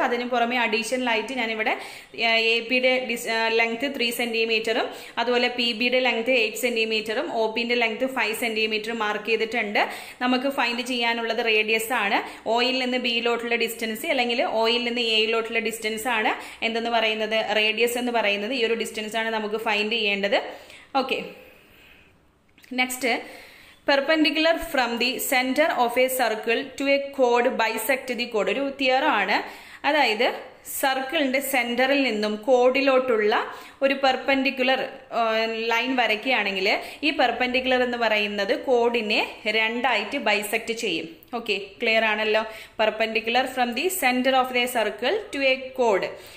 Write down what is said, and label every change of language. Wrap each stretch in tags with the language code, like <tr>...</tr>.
<ml>അതിന് പുറമെ അഡീഷണലായിട്ട് ഞാനിവിടെ എ പിയുടെ ലെങ്ത് 3 സെൻറ്റിമീറ്ററും അതുപോലെ പി ബിയുടെ ലെങ്ത് 8 സെൻറ്റിമീറ്ററും ഒ പിൻ്റെ ലെങ്ത് 5 സെൻറ്റിമീറ്ററും മാർക്ക് ചെയ്തിട്ടുണ്ട്. നമുക്ക് ഫൈൻഡ് ചെയ്യാനുള്ളത് റേഡിയസ് ആണ്. ഒയിൽ നിന്ന് ബിയിലോട്ടുള്ള ഡിസ്റ്റൻസ് അല്ലെങ്കിൽ ഒയിൽ നിന്ന് എയിലോട്ടുള്ള ഡിസ്റ്റൻസ് ആണ് എന്തെന്ന് പറയുന്നത്, റേഡിയസ് എന്ന് പറയുന്നത്. ഈ ഒരു ഡിസ്റ്റൻസ് ആണ് നമുക്ക് ഫൈൻഡ് ചെയ്യേണ്ടത്.</ml> <en>Okay, next, perpendicular from the center of a circle to a chord bisect the chord.</en> <ml>ഒരു തിയറം ആണ്. അതായത് സർക്കിളിൻ്റെ സെൻറ്ററിൽ നിന്നും കോഡിലോട്ടുള്ള ഒരു പെർപെൻഡിക്കുലർ ലൈൻ വരയ്ക്കുകയാണെങ്കിൽ ഈ പെർപെൻഡിക്കുലർ എന്ന് പറയുന്നത് കോഡിനെ രണ്ടായിട്ട് ബൈസെക്റ്റ് ചെയ്യും. ഓക്കെ, ക്ലിയർ ആണല്ലോ.</ml> <en>Perpendicular from the centre of the circle to A code.</en>